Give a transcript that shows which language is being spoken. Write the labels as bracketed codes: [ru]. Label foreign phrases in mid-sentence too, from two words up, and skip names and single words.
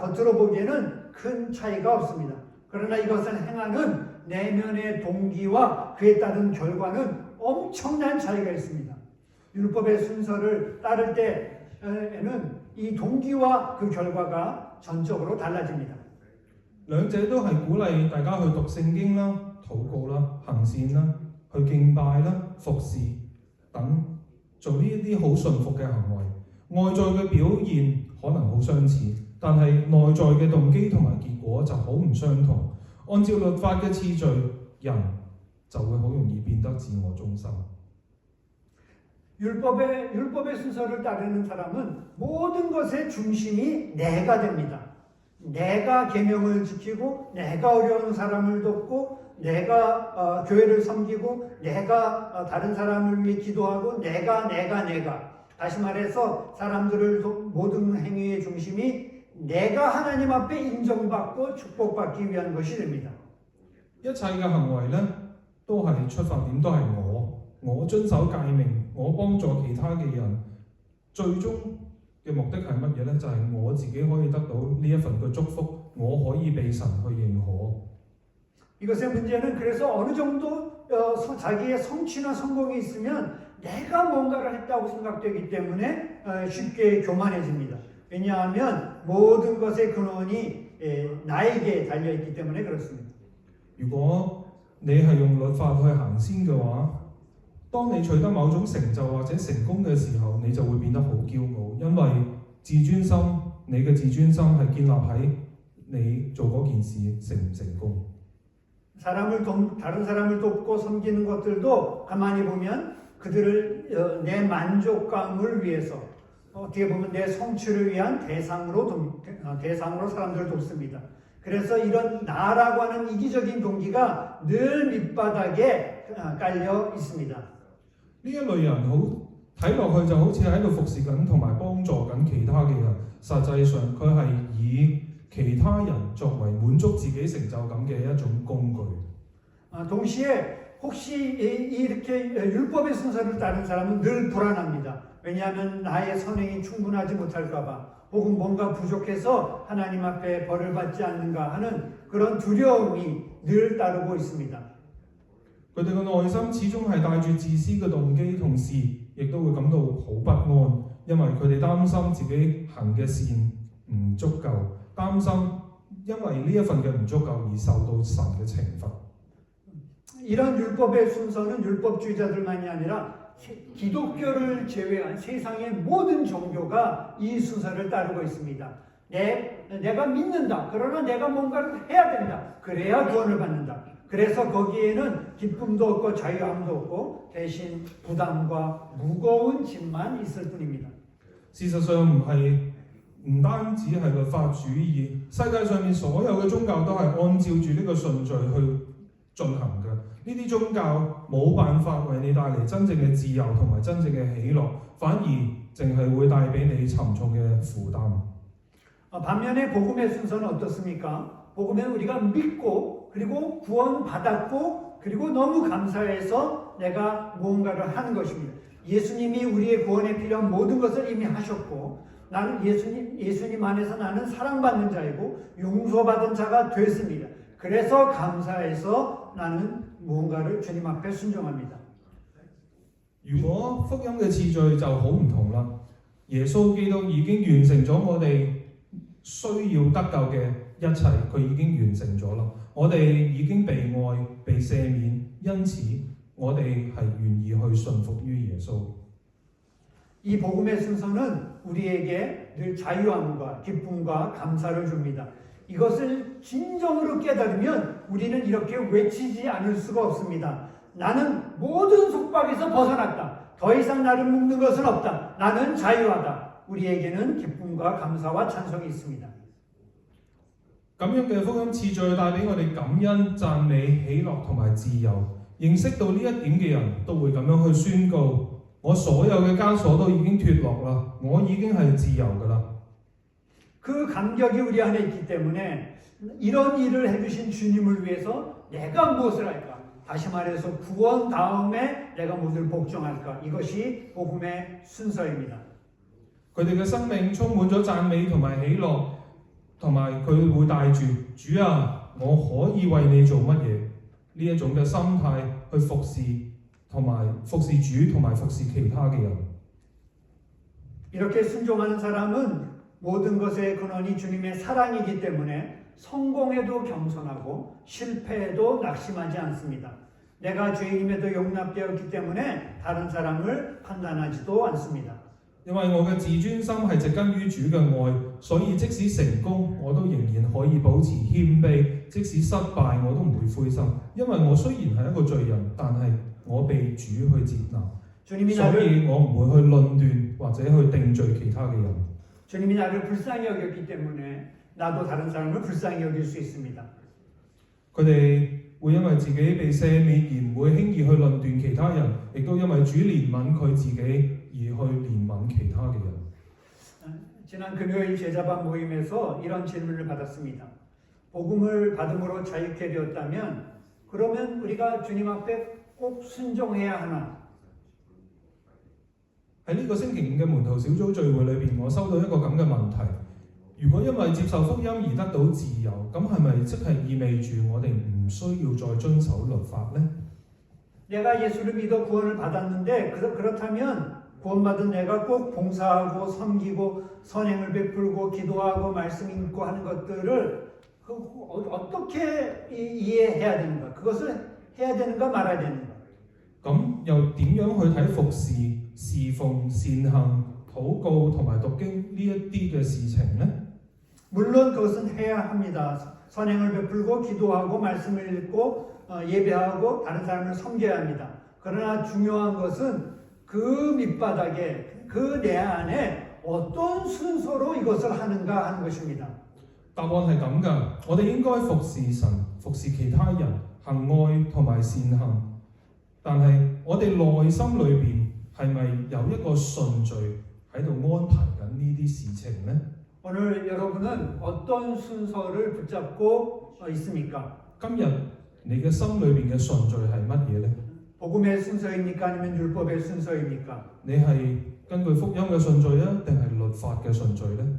[ko] 겉으로 보기에는 큰 차이가 없습니다. 그러나 이것을 행하는 내면의 동기와 그에 따른 결과는 엄청난 차이가 있습니다. 율법의 순서를 따를 때에는 이 동기와 그 결과가 전적으로 달라집니다. [yue] 兩者都係鼓勵大家去讀聖經啦、禱告啦、行善啦、去敬拜啦、服侍等，做呢一啲好順服嘅行為。外在嘅表現可能好相似，但係內在嘅動機同埋結果就好唔相同。按照律法嘅次序，人就會好容易變得自我中心。 [ko] 율법의 순서를 따르는 사람은 모든 것의 중심이 내가 됩니다. 내가 계명을 지키고 내가 어려운 사람을 돕고 내가 교회를 섬기고 내가 다른 사람을 위해 기도하고 내가 다시 말해서 사람들을 모든 행위의 중심이 내가 하나님 앞에 인정받고 축복받기 위한 것이 됩니다. [yue] 一切嘅行為呢，都係出發點都係我遵守誡命，我幫助其他嘅人，最終嘅目的係乜嘢呢？就係我自己可以得到呢一份嘅祝福，我可以被神去認可。 [ko] 이것의 문제는 그래서 어느 정도 자기의 성취나 성공이 있으면 내가 뭔가를 했다고 생각되기 때문에 쉽게 교만해집니다. 왜냐하면 모든 것의 근원이 나에게 달려있기 때문에 그렇습니다. [yue] 如果你係用律法去行先嘅話，當你取得某種成就或者成功嘅時候，你就會變得好驕傲，因為你嘅自尊心係建立喺你做嗰件事成唔成功。 [ko] 다른 사람을 돕고 섬기는 것들도 가만히 보면 그들을 내 만족감을 위해서 어떻게 보면 내 성취를 위한 대상으로 사람들을 돕습니다. 그래서 이런 나라고 하는 이기적인 동기가 늘 밑바닥에 깔려 있습니다. [yue] 呢一類人睇落去就好似喺度服侍緊同埋幫助緊其他嘅人，實際上佢係以其他人作為滿足自己成就感嘅一種工具。 [ko] 동시에 혹시 이렇게 율법의 순서를 따른 사람은 늘 불안합니다. 왜냐하면 나의 선행이 충분하지 못할까봐 혹은 뭔가 부족해서 하나님 앞에 벌을 받지 않는가 하는 그런 두려움이 늘 따르고 있습니다. [yue] 佢哋嘅內心始終係帶住自私嘅動機，同時亦都會感到好不安，因為佢哋擔心自己行嘅善唔足夠，擔心因為呢一份嘅唔足夠而受到神嘅懲罰。 [ko] 이런 율법의 순서는 율법주의자들만이 아니라 기독교를 제외한 세상의 모든 종교가 이 순서를 따르고 있습니다. 내가 믿는다. 그러나 내가 뭔가를 해야 된다. 그래야 구원을 받는다. 그래서 거기에는 기쁨도 없고 자유함도 없고 대신 부담과 무거운 짐만 있을 뿐입니다. [yue] 事實上唔單止係律法主義，世界上面所有嘅宗教都係按照住呢個順序去進行嘅。呢啲宗教冇辦法為你帶嚟真正嘅自由同埋真正嘅喜樂，反而淨係會帶俾你沉重嘅負擔。 [ko] 반면에 복음의 순서는 어떻습니까? 복음은 우리가 믿고 그리고 구원받았고 그리고 너무 감사해서 내가 무언가를 하는 것입니다. 예수님이 우리의 구원에 필요한 모든 것을 이미 하셨고 나는 예수님 안에서 나는 사랑받는 자이고 용서받은 자가 됐습니다. 그래서 감사해서 나는 무언가를 주님 앞에 순종합니다. [yue] 如果福音嘅次序就好唔同啦，耶穌基督已經完成咗我哋需要得救嘅一切，佢已經完成咗啦。我哋已經被愛、被赦免，因此我哋係願意去順服於耶穌。 [ko] 이 복음의 순서는 우리에게 늘 자유함과 기쁨과 감사를 줍니다. 이것을 진정으로 깨달으면 우리는 이렇게 외치지 않을 수가 없습니다. 나는 모든 속박에서 벗어났다. 더 이상 나를 묶는 것은 없다. 나는 자유하다. 우리에게는 기쁨과 감사와 찬송이 있습니다. [yue] 咁樣嘅福音次序帶俾我哋感恩、讚美、喜樂同埋自由。認識到呢一點嘅人都會咁樣去宣告：我所有嘅枷鎖都已經脱落啦，我已經係自由㗎啦。 [ko] 그 감격이 우리 안에 있기 때문에 이런 일을 해주신 주님을 위해서 내가 무엇을 할까? 다시 말해서 구원 다음에 내가 무엇을 복종할까? 이것이 복음의 순서입니다. [yue] 佢哋嘅生命充滿咗讚美同埋喜樂，同埋佢會帶住主啊，我可以為你做乜嘢呢一種嘅心態去服侍同埋服侍主同埋服侍其他嘅人。 [ko] 이렇게 순종하는 사람은 모든 것의 근원이 주님의 사랑이기 때문에 성공해도 겸손하고 실패해도 낙심하지 않습니다. 내가 죄인임에도 용납되었기 때문에 다른 사람을 판단하지도 않습니다. [yue] 因為我嘅自尊心係植根於主嘅愛，所以即使成功，我都仍然可以保持謙卑；即使失敗，我都唔會灰心。因為我雖然係一個罪人，但係我被主去接納，所以我唔會去論斷或者去定罪其他嘅人。 [ko] 주님이 나를 불쌍히 여겼기 때문에 나도 다른 사람을 불쌍히 여길 수 있습니다. [yue] 佢哋會因為自己被赦免而唔會輕易去論斷其他人，亦都因為主憐憫佢自己而去憐憫其他嘅人。 [ko] 지난 금요일 제자반 모임에서 이런 질문을 받았습니다. 복음을 받음으로 자유케 되었다면 그러면 우리가 주님 앞에 꼭 순종해야 하나? [yue] 喺呢個星期五嘅門徒小組聚會裏邊，我收到一個咁嘅問題：如果因為接受福音而得到自由，咁係咪即係意味住我哋唔需要再遵守律法呢？ [ko] 내가 예수를 믿어 구원을 받았는데 그렇다면 구원받은 내가 꼭 봉사하고 섬기고 선행을 베풀고 기도하고 말씀 읽고 하는 것들을 어떻게 이해해야 되는가? 그것을 해야 되는가 말아야 되는가? [yue] 咁又點樣去睇服侍、侍奉、善行、禱告同埋讀經呢一啲嘅事情呢？ [ko] 물론 그것은 해야 합니다. 선행을 베풀고 기도하고 말씀을 읽고 예배하고 다른 사람을 섬겨야 합니다. 그러나 중요한 것은 그 밑바닥에 그 내 안에 어떤 순서로 이것을 하는가 하는 것입니다. [yue] 答案係咁㗎，我哋應該服侍神、服侍其他人、行愛同埋善行。但係我哋內心裏邊係咪有一個順序喺度安排緊呢啲事情呢？ [ko] 오늘 여러분은 어떤 순서를 붙잡고 있습니까? [yue] 今日你嘅心裏邊嘅順序係乜嘢呢？ [ko] 복음의 순서입니까? 아니면 율법의 순서입니까? [yue] 你係根據福音嘅順序啊，定係律法嘅順序呢？